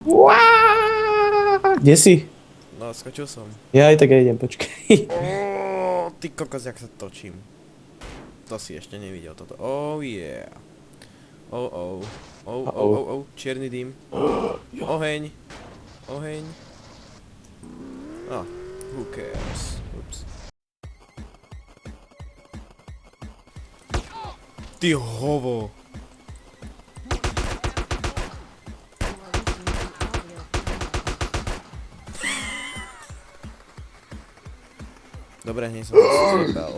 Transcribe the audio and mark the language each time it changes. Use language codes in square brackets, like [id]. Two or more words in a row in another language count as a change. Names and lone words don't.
[sk] Kde si? No, skočil som. Ja aj tak aj idem, počkaj. Ty kokos, jak sa točím. To si ešte nevidel toto. [en] Oh yeah. [sk] Oh. Čierny dym. Oheň. Oheň. [en] Who cares? Ups. [sk] Ty hovo. Dobre, hneď som sa zjebal.